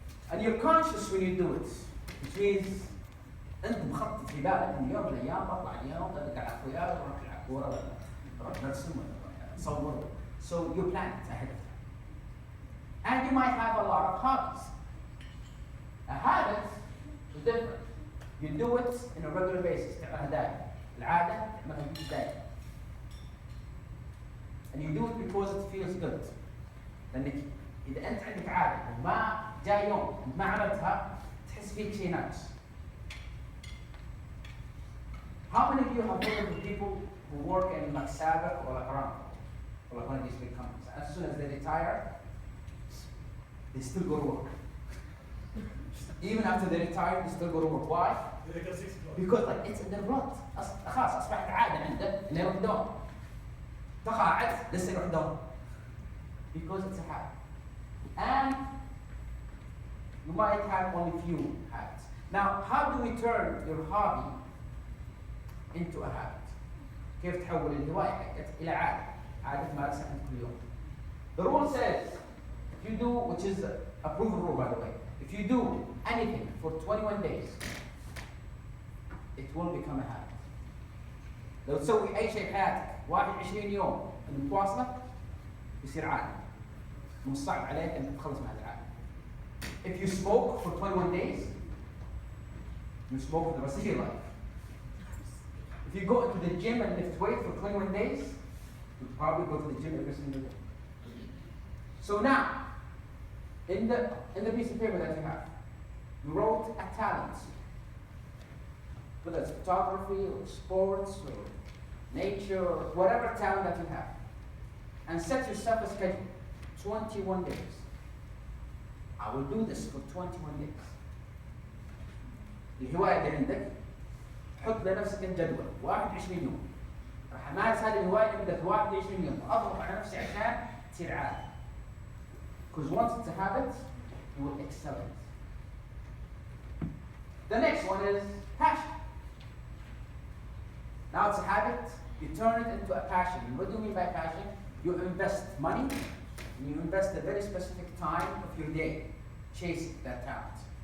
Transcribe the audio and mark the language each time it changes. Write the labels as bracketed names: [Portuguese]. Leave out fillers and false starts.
[English] And you're conscious when you do it, which means [Arabic] أنت مخطط في بالك إن يوم من الأيام بطلع اليوم أرجع على أخوياي وأروح ألعب كورة ولا أروح أرسم ولا أصور. [English] So you plan it ahead of time. And you might have a lot of hobbies. A habit is different. You do it in a regular basis. [Arabic] تعملها دائما. العادة ما تجيش دائما. [English] And you do it because it feels good. [Arabic] لأنك إذا أنت عندك عادة وما جاء يوم أنت ما عملتها تحس [English] speak Chinese. How many of you have heard of people who work in like satorp or like Aramco or like one of these big companies? As soon as they retire, they still go to work. Even after they retire, they still go to work. Why? Because like it's in the blood. [Arabic] خلاص أصبحت عادة عنده إنه يروح دوم. تقاعد لسه يروح دوم. [English] Because it's a habit. And you might have only few habits. Now, how do we turn your hobby into a habit? [Arabic] كيف تحول الهواية حقك إلى عادة؟ عادة تمارسها أنت كل يوم. [English] The rule says, if you do, which is a proven rule by the way, if you do anything for 21 days, it will become a habit. [Arabic] لو تسوي أي شيء بحياتك 21 يوم متواصلة يصير عادة. مش صعب عليك أن تتخلص من هذه العادة. [English] If you smoke for 21 days, you smoke for the rest of your life. If you go into the gym and lift weight for 21 days, you probably go to the gym every single day. So now, in the piece of paper that you have, you wrote a talent. Whether it's photography or sports or nature or whatever talent that you have. And set yourself a schedule, 21 days. I will do this for 21 days. [Arabic] الهواية اللي عندك حط لنفسك الجدول 21 يوم. راح امارس هذه الهواية لمدة 21 يوم، اضغط على نفسي عشان تصير عادة. [English] Because once it's a habit, you will excel it. The next one is passion. Now it's a habit, you turn it into a passion. And what do you mean by passion? You invest money, and you invest a very specific time of your day chasing that talent.